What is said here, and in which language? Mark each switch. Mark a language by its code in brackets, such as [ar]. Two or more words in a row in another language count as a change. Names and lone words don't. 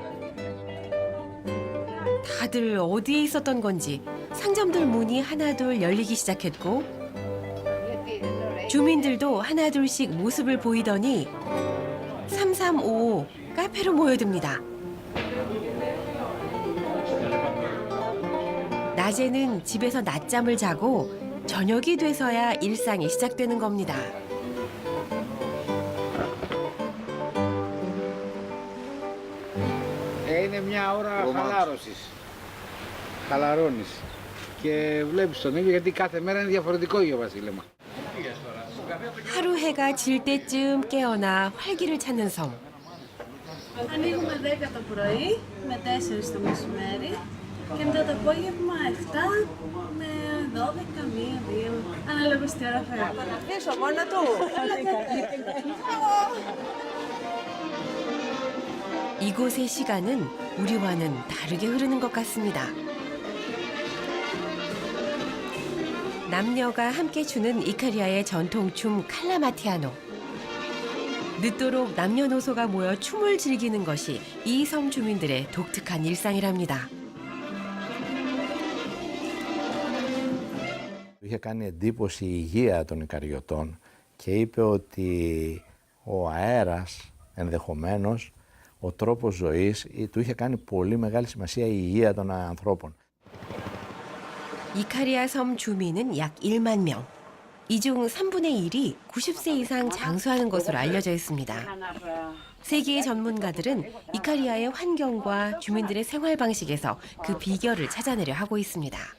[ko] 다들 어디에 있었던 건지 상점들 문이 하나둘 열리기 시작했고 주민들도 하나둘씩 모습을 보이더니 3355 카페로 모여듭니다. 낮에는 집에서 낮잠을 자고 저녁이 돼서야 일상이 시작되는 겁니다. [el] Είναι μια ώρα χαλάρωσης. Χαλαρώνεις. Και βλέπεις τον ήλιο γιατί κάθε μέρα είναι διαφορετικό για βασίλεμα. [ko] 하루 해가 질 때쯤 깨어나 활기를 찾는 섬. [el] Ανοίγουμε 10 το πρωί με 4 το μεσημέρι και μετά το απόγευμα 7 με 12, 1, 2, ανάλογα στη ώρα φεύγουμε. Πίσω μόνο του. [ko] 이곳의 시간은 우리와는 다르게 흐르는 것 같습니다. 남녀가 함께 추는 이카리아의 전통춤 칼라마티아노. 늦도록 남녀노소가 모여 춤을 즐기는 것이 이 섬 주민들의 독특한 일상이랍니다. [el] Είχε κάνει εντύπωση η υγεία των Ικαριωτών και είπε ότι ο αέρας ενδεχομένως, ο τρόπος ζωής, του είχε κάνει πολύ μεγάλη σημασία η υγεία των ανθρώπων. [ko] 이카리아 섬 주민은 약 1만 명. 이 중 3분의 1이 90세 이상 장수하는 것으로 알려져 있습니다. 세계의 전문가들은 이카리아의 환경과 주민들의 생활 방식에서 그 비결을 찾아내려 하고 있습니다.